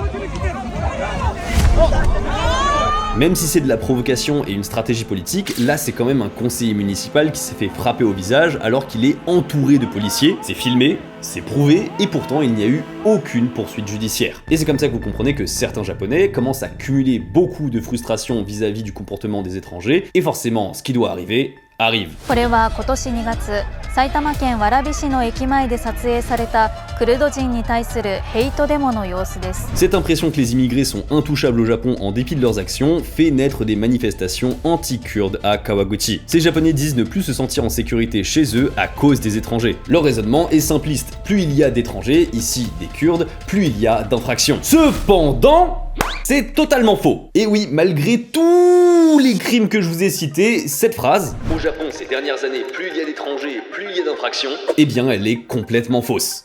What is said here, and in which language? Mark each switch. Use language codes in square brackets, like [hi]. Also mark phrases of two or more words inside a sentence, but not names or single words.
[fr] Même si c'est de la provocation et une stratégie politique, là c'est quand même un conseiller municipal qui s'est fait frapper au visage alors qu'il est entouré de policiers. C'est filmé, c'est prouvé, et pourtant il n'y a eu aucune poursuite judiciaire. Et c'est comme ça que vous comprenez que certains Japonais commencent à cumuler beaucoup de frustration vis-à-vis du comportement des étrangers, et forcément, ce qui doit arrive. [ja] これは今年2月、埼玉県蕨市の駅前で撮影されたクルド人に対するヘイトデモの様子です。 [fr] Cette impression que les immigrés sont intouchables au Japon en dépit de leurs actions fait naître des manifestations anti-kurdes à Kawaguchi. Ces Japonais disent ne plus se sentir en sécurité chez eux à cause des étrangers. Leur raisonnement est simpliste, plus il y a d'étrangers, ici des Kurdes, plus il y a d'infractions. Cependant, c'est totalement faux. Et oui, malgré tous les crimes que je vous ai cités, cette phrase « Au Japon, ces dernières années, plus il y a d'étrangers, plus il y a d'infractions », eh bien elle est complètement fausse.